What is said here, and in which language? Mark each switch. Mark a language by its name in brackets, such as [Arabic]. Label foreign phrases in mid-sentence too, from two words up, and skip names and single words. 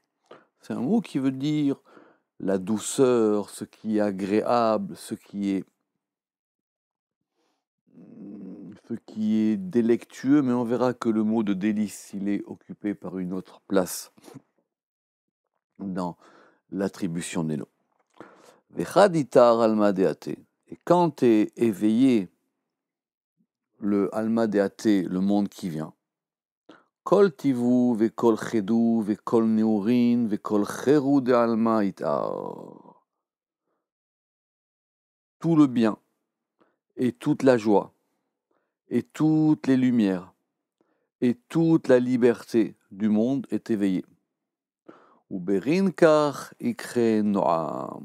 [French] C'est un mot qui veut dire la douceur, ce qui est agréable, ce qui est délectueux, mais on verra que le mot de délice, il est occupé par une autre place dans l'attribution des noms. [Aramaic] Vechaditar alma deate. [French] Et quand tu es éveillé, le [Aramaic] alma deate, [French] le monde qui vient, [Aramaic] kol tivu vekol chedou vekol neurin vekol cheru de alma itar. [French] Tout le bien et toute la joie et toutes les lumières et toute la liberté du monde est éveillée. [Aramaic] Ou berinkar ikre noam.